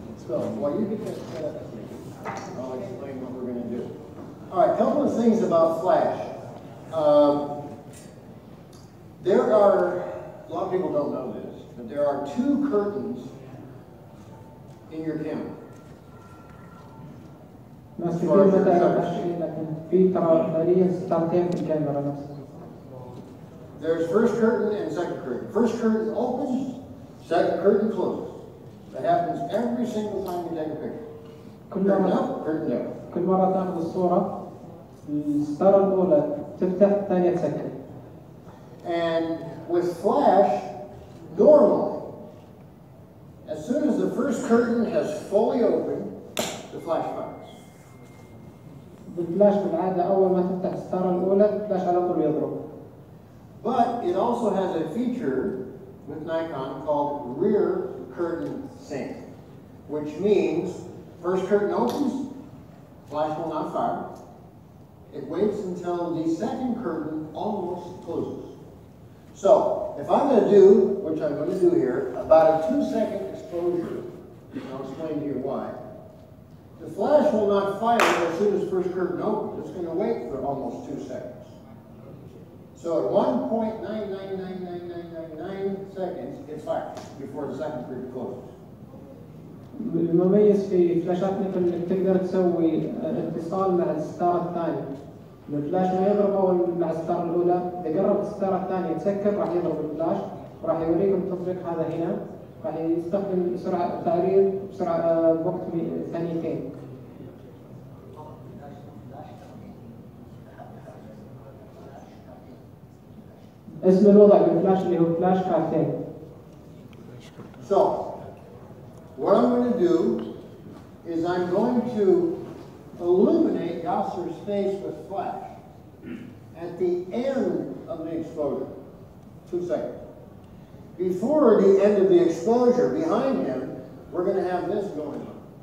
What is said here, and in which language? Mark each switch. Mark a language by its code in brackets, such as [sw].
[en] So, while you get that set up, I'll explain what we're going to do. All right, a couple of things about flash. There are, a lot of people don't know this, but there are 2 curtains in your camera. [ar] ناس كثير ما تعرف هالشيء، لكن في ترى فعليا ستارتين في الكاميرا نفسها. [en] There's first curtain and second curtain. First curtain opens, second curtain closes. That happens every single time you take a picture. [ar] كل [en] Curtain [ar] مرة [en] up, curtain down. [ar] كل مرة تاخذ الصورة، الستارة الأولى تفتح، الثانية تسكر. [en] And with flash, normally, as soon as the first curtain has fully opened, the flash fires. [ar] بالفلاش بالعادة أول ما تفتح الستارة الأولى الفلاش على طول يضرب. [en] But it also has a feature with Nikon called rear curtain sync, which means first curtain opens, flash will not fire. It waits until the second curtain almost closes. So, if I'm going to do, which I'm going to do here, about a 2-second exposure, and I'll explain to you why, the flash will not fire as soon as first curtain opens. It's going to wait for almost 2 seconds. So at 1.999999 seconds, it fires before the second curtain closes. [ar] المميز في فلاشات نيكون انك تقدر تسوي اتصال مع الستارة الثانية. الفلاش ما يضرب أول مع الستارة الأولى، إذا قرب الستارة الثانية تسكر راح يضرب الفلاش، وراح يوريكم التطبيق هذا هنا، راح يستخدم سرعة تعريض بسرعة بوقت ثانيتين. اسم الوضع بالفلاش اللي هو فلاش كارتين. [en] So, what I'm going to do is I'm going to illuminate Yasser's face with flash at the end of the exposure. 2 seconds. Before the end of the exposure, behind him, we're going to have this going on.